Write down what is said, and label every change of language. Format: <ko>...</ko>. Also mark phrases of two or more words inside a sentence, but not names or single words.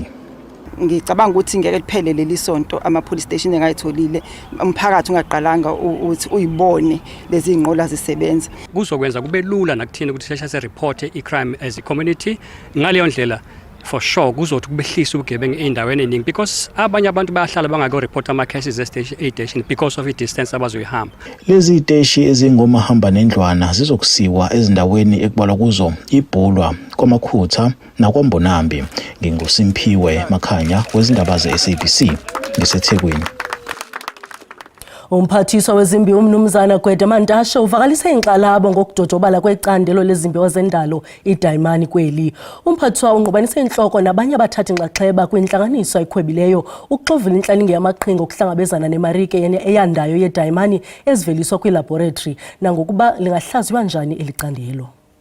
<zu>Ngicabanga ukuthi ngeke liphele leli sonto ama</zu> <en>police station</en> <zu>engayitholile umphakathi ungaqalanga ukuthi uyibone lezi inqola zisebenza. Kuzokwenza kube lula nakuthina ukuthi seshase report icrime</zu> <en>as a community.</en> <zu>Ngaleyo ndlela</zu> <en>for sure</en> <zu>kuzothi kubehlisa ubugebengu endaweni eningi because abanye abantu bayahlala bangako report ama</zu> <en>cases station because of the distance</en> <zu>abazoyihamba. Lezi ziteshi ezingomahamba nendlwana zizokusiwa ezindaweni ekubalwa kuzo iBhulwa, kwaMakhutha nakwambonambi. NginguSimphiwe Makhanya wezindaba ze-SABC ngiseThekwini.</zu> <xh>Umphathiswa wezimbi umnumzana Gwede Mantashe uvakalise inxalabo ngokudodobala kwecandelo lezimbiwa zendalo iDayimani kweli. Umphathiswa ungqubanise inhloko nabanye abathatha inxaxheba kwinhlanganiso ayikhwebileyo ukuxovula inhlalinge yamaqhinga okuhlangabezana nemarike eyandayo yeDayimani eziveliswa kwilaboratory nangokuba lingahlaziywa njani elicandelo.</xh>